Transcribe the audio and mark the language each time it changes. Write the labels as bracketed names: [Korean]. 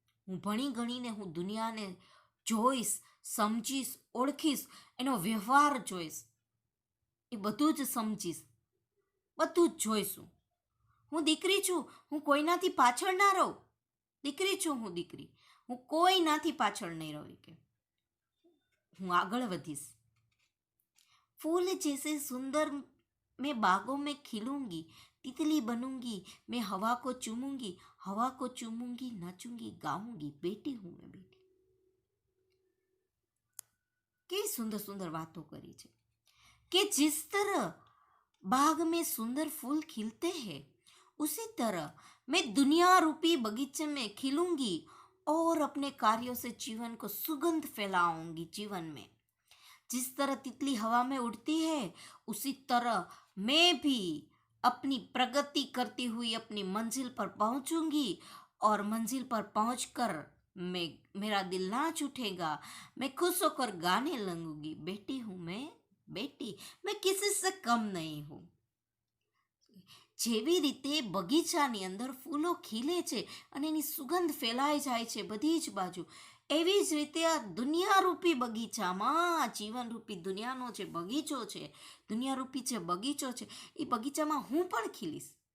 [Gujarati] હું ભણી ગણીને હું દુનિયાને જોઈશ, સમજીશ, ઓળખીશ, એનો વ્યવહાર જોઈશ, એ બધું જ સમજીશ, બધું જ જોઈશું. હું દીકરી છું, હું કોઈનાથી પાછળ ના રહું. દીકરી છું હું, દીકરી, હું કોઈનાથી પાછળ નહીં રહું, કે હું આગળ વધીશ. [Hindi] फूल जैसे सुंदर मैं बागों में खिलूंगी, तितली बनूंगी, मैं हवा को चूमूंगी, हवा को चूमूंगी, नाचूंगी, गाऊंगी, बेटी हूँ मैं बेटी. केई सुंदर सुंदर बातों करी है कि जिस तरह बाग में सुंदर फूल खिलते हैं उसी तरह मैं दुनिया रूपी बगीचे में खिलूंगी और अपने कार्यों से जीवन को सुगंध फैलाऊंगी. जीवन में जिस तरह तितली हवा में उड़ती है उसी तरह मैं भी अपनी प्रगति करती हुई अपनी मंजिल पर पहुंचूंगी और मंजिल पर पहुंचकर मेरा दिल नाच उठेगा, मैं खुश होकर गाने लगूंगी, बेटी हूँ मैं बेटी, मैं किसी से कम नहीं हूँ. [Gujarati] જેવી રીતે બગીચાની અંદર ફૂલો ખીલે છે અને એની સુગંધ ફેલાઈ જાય છે બધી જ બાજુ, એવી જ રીતે આ દુનિયારૂપી બગીચામાં, જીવનરૂપી દુનિયાનો જે બગીચો છે, દુનિયારૂપી જે બગીચો છે, એ બગીચામાં હું પણ ખીલીશ.